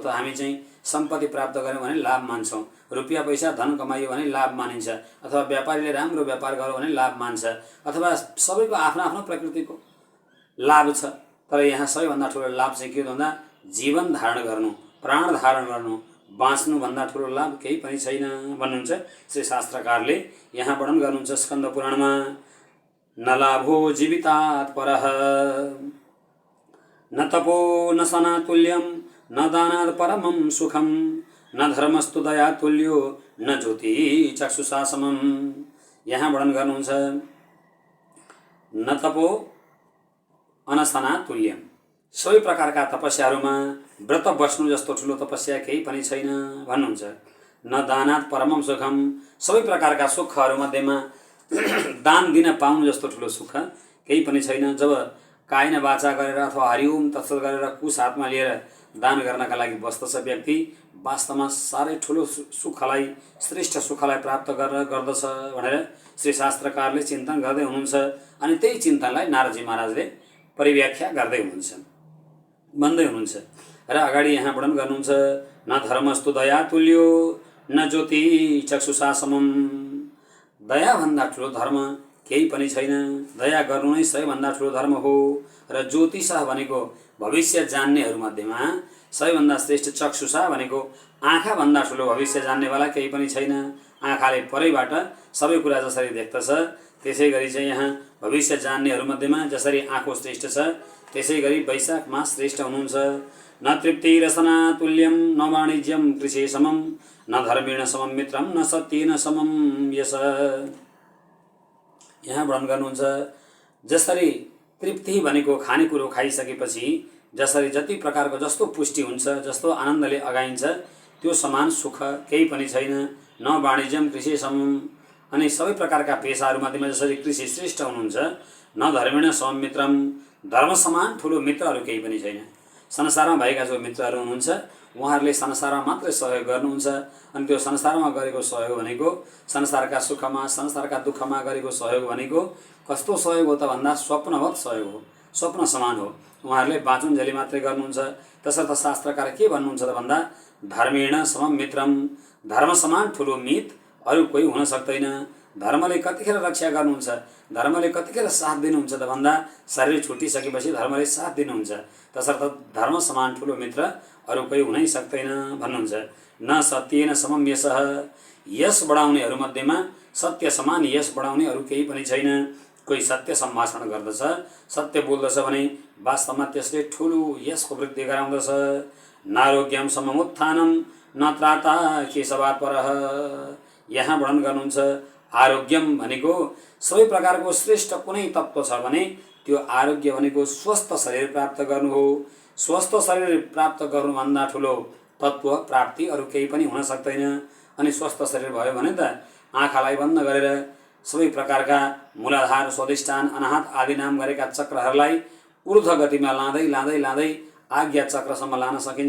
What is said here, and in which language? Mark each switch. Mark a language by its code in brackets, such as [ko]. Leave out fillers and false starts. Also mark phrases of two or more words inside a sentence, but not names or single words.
[ne] हामी चाहिँ सम्पत्ति प्राप्त गर्यौँ भने लाभ मान्छौँ, रुपियाँ पैसा धन कमाइयो भने लाभ मानिन्छ, अथवा व्यापारीले राम्रो व्यापार गर्यो भने लाभ मान्छ, अथवा सबैको आफ्नो आफ्नो प्रकृतिको लाभ छ। तर यहाँ सबैभन्दा ठुलो लाभ चाहिँ के हो भन्दा जीवन धारण गर्नु, प्राण धारण गर्नु, बाँच्नुभन्दा ठुलो लाभ केही पनि छैन भन्नुहुन्छ श्री शास्त्रकारले। यहाँ वर्णन गर्नुहुन्छ स्कन्द पुराणमा [sa] न लाभो जीवितात् परः न तपो न सनातुल्यम न दानात् परमं सुखम न धर्मस्तु दया तुल्यो न ज्योति चक्षुषा समम। [ne] यहाँ वर्णन गर्नुहुन्छ [sa] न तपो अनसना तुल्यम, [ne] सबै प्रकारका तपस्याहरूमा व्रत बस्नु जस्तो ठुलो तपस्या केही पनि छैन भन्नुहुन्छ। [sa] न दानात् परमं सुखम, [ne] सबै प्रकारका सुखहरूमध्येमा दान दिन पाउनु जस्तो ठुलो सुख केही पनि छैन। जब कायन वाचा गरेर अथवा [sa] हरिओम तत्सत [ne] गरेर कुश हातमा लिएर दान गर्नका लागि बस्दछ व्यक्ति वास्तवमा साह्रै ठुलो सुखलाई श्रेष्ठ सुखलाई प्राप्त गर्दछ भनेर श्री शास्त्रकारले चिन्तन गर्दै हुनुहुन्छ। अनि त्यही चिन्तनलाई नारदजी महाराजले परिव्याख्या गर्दै हुनुहुन्छ, भन्दै हुनुहुन्छ र अगाडि यहाँ वर्णन गर्नुहुन्छ। [sa] न धर्मस्तु दया तुल्यो न ज्योति चक्षुषा समम। [ne] दयाभन्दा ठुलो धर्म केही पनि छैन। दया गर्नु नै सबैभन्दा ठुलो धर्म हो। र ज्योतिषा भनेको भविष्य जान्नेहरूमध्येमा सबैभन्दा श्रेष्ठ चक्षुषा भनेको आँखाभन्दा ठुलो भविष्य जान्नेवाला केही पनि छैन। आँखाले परैबाट सबै कुरा जसरी देख्दछ त्यसै गरी चाहिँ यहाँ भविष्य जान्नेहरूमध्येमा जसरी आँखो श्रेष्ठ छ त्यसै गरी वैशाख मास श्रेष्ठ हुनुहुन्छ। [sa] न तृप्ति रसना तुल्यम न वाणिज्यम कृषि समम न धर्मेण समम मित्रम न सत्येन समम यश। [ne] यहाँ वर्णन गर्नुहुन्छ जसरी तृप्ति भनेको खानेकुरो खाइसकेपछि जसरी जति प्रकारको जस्तो पुष्टि हुन्छ, जस्तो आनन्दले अगाइन्छ, त्यो समान सुख केही पनि छैन। [sa] न वाणिज्यम कृषि समम। [ne] अनि सबै प्रकारका पेसाहरूमध्येमा जसरी कृषि श्रेष्ठ हुनुहुन्छ, [sa] न धर्मेण समम मित्रम। [ne] धर्म समान ठुलो मित्रहरू केही पनि छैन। संसारमा भएका जो मित्रहरू हुनुहुन्छ उहाँहरूले संसारमा मात्रै सहयोग गर्नुहुन्छ। अनि त्यो संसारमा गरेको सहयोग भनेको संसारका सुखमा संसारका दुःखमा गरेको सहयोग भनेको कस्तो सहयोग हो त भन्दा स्वप्नवत सहयोग हो, स्वप्न समान हो। उहाँहरूले बाँचुन्जेली मात्रै गर्नुहुन्छ। तसर्थ शास्त्रकार के भन्नुहुन्छ त भन्दा [sa] धर्मेण समम मित्रम। [ne] धर्म समान ठुलो मित अरू कोही हुन सक्दैन। धर्मले कतिखेर रक्षा गर्नुहुन्छ, धर्मले कतिखेर साथ दिनुहुन्छ त भन्दा शरीर छुटिसकेपछि धर्मले साथ दिनुहुन्छ। तसर्थ धर्म समान ठुलो मित्र अरू कोही हुनै सक्दैन भन्नुहुन्छ। [sa] न सत्येन समम यशः। [ne] यश बढाउनेहरूमध्येमा सत्य समान यश बढाउने अरू केही पनि छैन। कोही सत्य सम्भाषण गर्दछ, सत्य बोल्दछ भने वास्तवमा त्यसले ठुलो यशको वृद्धि गराउँदछ। [sa] नारोग्यम समम उत्थानम न त्राता केशवात् परः। [ne] यहाँ वर्णन गर्नुहुन्छ आरोग्यम भनेको सबै प्रकारको श्रेष्ठ कुनै तत्त्व छ भने त्यो आरोग्य भनेको स्वस्थ शरीर प्राप्त गर्नु हो। स्वस्थ शरीर प्राप्त गर्नुभन्दा ठुलो तत्त्व प्राप्ति अरू केही पनि हुन सक्दैन। अनि स्वस्थ शरीर भयो भने त आँखालाई बन्द गरेर सबै प्रकारका मूलाधार स्वादिष्ठान अनाहत आदि नाम गरेका चक्रहरूलाई ऊर्ध्व गतिमा लाँदै लाँदै लाँदै आज्ञा चक्रसम्म लान सकिन्छ।